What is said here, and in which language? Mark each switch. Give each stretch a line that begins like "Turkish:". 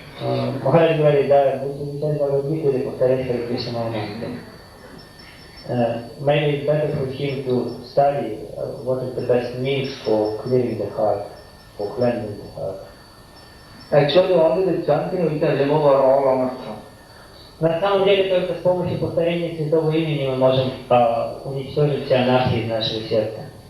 Russian: Махарадж говорит, да, лучше изучать Бхагавад-Гиту или повторять Харе Кришна Махамантру.
English: Maybe it's better for him to study what is the best means for clearing the heart, for cleansing the heart. Actually, only the chanting we can remove all anartha.
Russian: На самом деле, только с помощью повторения святого имени мы можем уничтожить все анархии из нашего сердца.